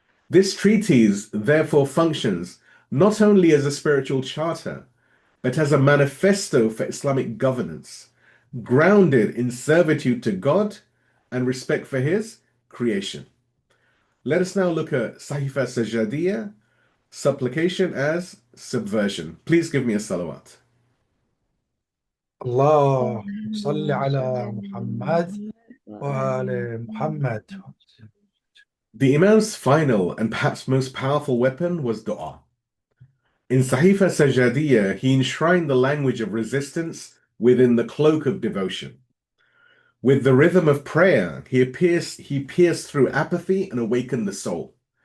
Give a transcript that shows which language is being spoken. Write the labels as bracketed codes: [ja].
[en] This treatise therefore functions not only as a spiritual charter, but as a manifesto for Islamic governance, grounded in servitude to God and respect for His creation. Let us now look at Sahifa Sajjadiyyah, supplication as subversion. Please give me a salawat. [ar] اللهم صل على محمد وآل محمد. [en] The Imam's final and perhaps most powerful weapon was du'a. In Sahifa Sajjadiyyah, he enshrined the language of resistance within the cloak of devotion. With the rhythm of prayer, he pierced through apathy and awakened the soul.